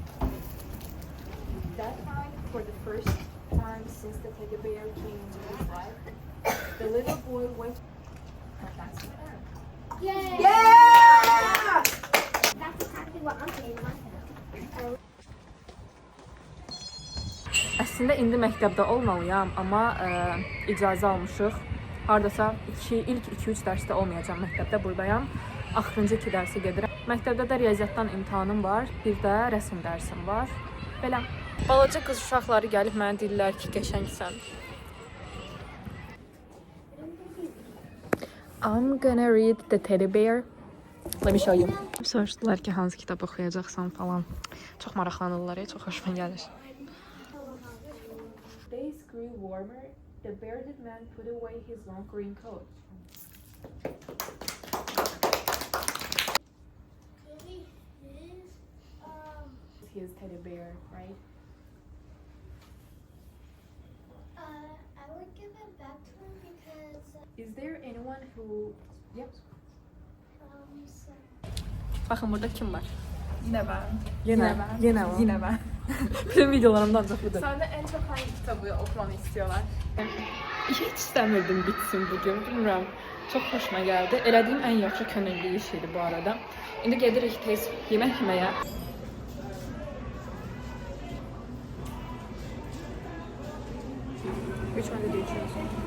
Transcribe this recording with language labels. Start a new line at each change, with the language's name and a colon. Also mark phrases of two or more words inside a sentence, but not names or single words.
English: That night, for the first time since the teddy bear came into his life, the little boy went. That's the end. Yay! Yeah! That's exactly what I'm saying myself.
Azerbaijani: Əslində indi məktəbdə olmalıyam, amma icazə almışıq. Hardasa ilk 2-3 dərsdə olmayacağam məktəbdə, buradayam. Axırıncı 2 dərsi gedirəm. Məktəbdə də riyaziyyatdan imtahanım var, bir də rəsm dərsim var. Belə. Balaca qız uşaqları gəlib mənə deyirlər ki, qəşəngsən.
English: I'm gonna read the teddy bear. Let me show you.
Azerbaijani: Soruşdular ki, hansı kitab oxuyacaqsan falan. Çox maraqlanırlar, çox xoşuma gəlir.
English: Days grew warmer. The bearded man put away his long green coat. His teddy bear, right? I would give it back to him because Is there anyone who? Yep. so
Azerbaijani: Baxın, burada kim var?
Turkish: Yine ben.
Azerbaijani: Yenə var.
Turkish: Yine ben.
Azerbaijani: Bütün videolarımda ancaq budur.
Turkish: Sende en çok hangi kitabı okumanı istiyorlar?
Azerbaijani: Hiç istəmirdim bitsin bugün, bilmirəm. Çox xoşuma gəldi. Elədiyim ən yaxşı könüllü iş idi bu arada. İndi gedirik tez yemək yeməyə.
English: Which one did you choose?